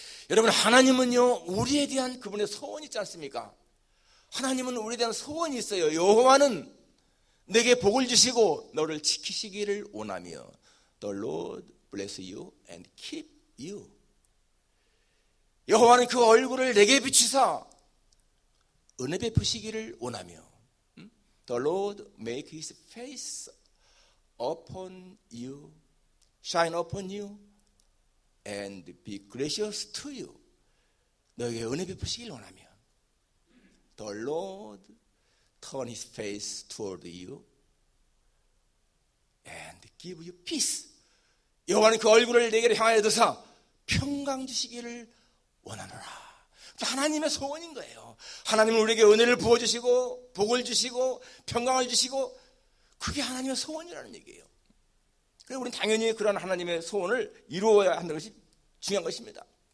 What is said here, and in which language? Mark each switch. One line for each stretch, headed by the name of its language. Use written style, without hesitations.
Korean: 여러분, 하나님은요, 우리에 대한 그분의 소원이 있지 않습니까? 하나님은 우리에 대한 소원이 있어요. 여호와는 내게 복을 주시고 너를 지키시기를 원하며
English: The Lord bless you and keep you.
Korean: 여호와는 그 얼굴을 내게 비추사 은혜 베푸시기를 원하며
English: The Lord make his face upon you, shine upon you and be gracious to you.
Korean: 너에게 은혜 베푸시기를 원하며
English: The Lord turn his face toward you and give you peace.
Korean: 여호와는 그 얼굴을 내게 향하여 드사 평강 주시기를 원하노라. 하나님의 소원인 거예요. 하나님은 우리에게 은혜를 부어주시고 복을 주시고 평강을 주시고, 그게 하나님의 소원이라는 얘기예요. 그래서 우리는 당연히 그런 하나님의 소원을 이루어야 한다는 것이 중요한 것입니다.